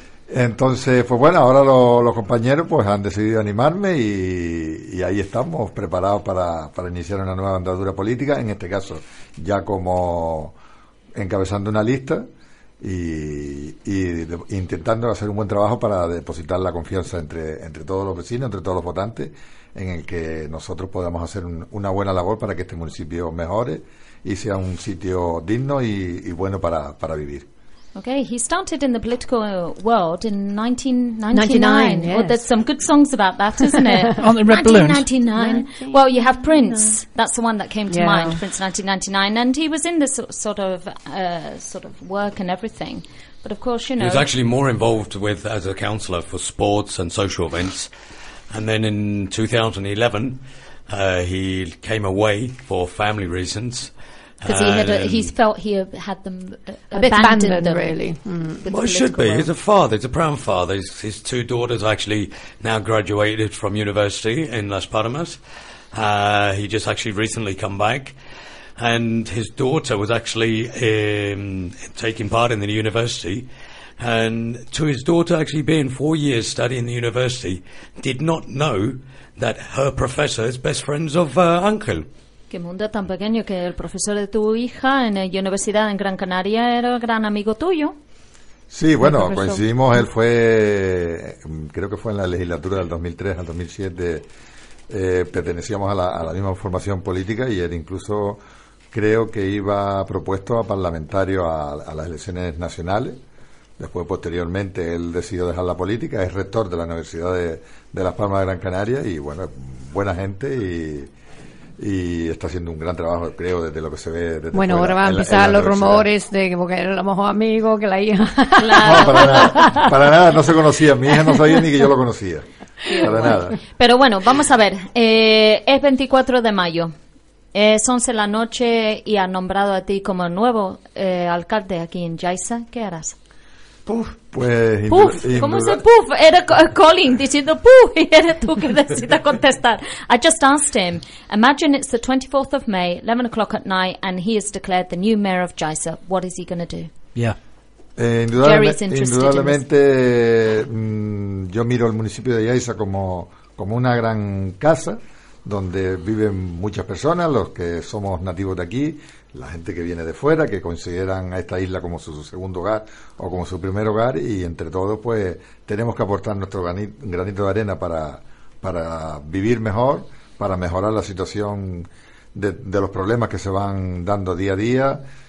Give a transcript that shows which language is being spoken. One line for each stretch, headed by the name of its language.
Spanish: Entonces, pues bueno, ahora los compañeros pues han decidido animarme y ahí estamos preparados para iniciar una nueva andadura política, en este caso ya como encabezando una lista y intentando hacer un buen trabajo para depositar la confianza entre todos los vecinos, entre todos los votantes, en el que nosotros podamos hacer una buena labor para que este municipio mejore y sea un sitio digno y bueno para vivir.
English: Okay, he started in the political world in 1999. Yes. Well, there's some good songs about that, isn't it? Aren't they red balloons? 1999. Well, you have Prince. That's the one that came to mind, Prince 1999. And he was in this sort of work and everything. But of course, you know... He was actually more involved as a councillor for sports and social events. And then in 2011, he came away for family reasons. because he felt he had them abandoned, really. Mm. Well, it should be. He's a father. He's a proud father. His two daughters actually now graduated from university in Las Palmas. He just actually recently come back. And his daughter was actually taking part in the university. And to his daughter actually being 4 years studying the university, did not know that her professor is best friends of uncle.
Spanish: Qué mundo tan pequeño, que el profesor de tu hija en la universidad en Gran Canaria era gran amigo tuyo. Sí, bueno, coincidimos, él fue, creo que fue en la legislatura del 2003 al 2007, pertenecíamos a la misma formación política y él incluso creo que iba propuesto a parlamentario a las elecciones nacionales. Después, posteriormente, él decidió dejar la política, es rector de la Universidad de Las Palmas de Gran Canaria y, bueno, buena gente y está haciendo un gran trabajo, creo, desde lo que se ve. Desde bueno, fuera, ahora van a empezar los rumores de que porque era lo mejor amigo que la hija. No, para nada, no se conocía, mi hija no sabía ni que yo lo conocía, para nada. Pero bueno, vamos a ver, es 24 de mayo. Es 11 de la noche y han nombrado a ti como nuevo alcalde aquí en Yaiza. ¿Qué harás? Puf, pues... ¿Cómo se puf? Era Colin diciendo puf y eres tú que decidas contestar.
English: I just asked him, imagine it's the 24th of May, 11 o'clock at night, and he has declared the new mayor of Yaiza. What is he going to do? Yeah.
Spanish: Indudablemente, yo miro el municipio de Yaiza como una gran casa, donde viven muchas personas, los que somos nativos de aquí, la gente que viene de fuera, que consideran a esta isla como su segundo hogar o como su primer hogar, y entre todos pues tenemos que aportar nuestro granito de arena para vivir mejor, para mejorar la situación de los problemas que se van dando día a día,